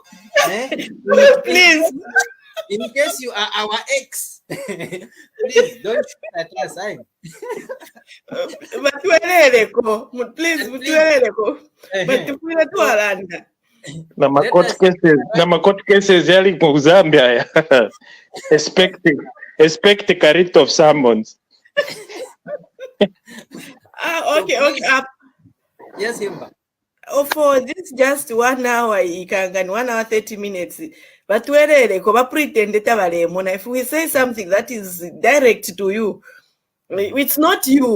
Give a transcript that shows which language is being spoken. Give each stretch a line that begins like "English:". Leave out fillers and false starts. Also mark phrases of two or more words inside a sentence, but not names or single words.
English: Please. In case you are our ex, please don't shoot at us. Please,
Bemba: Na
English: court cases
Bemba: yali mu Zambia.
English: Expect a writ of summons. Okay. Yes, Himba. For this just 1 hour, you can 1 hour 30 minutes. But pretend if we say something that is direct to you, it's not you.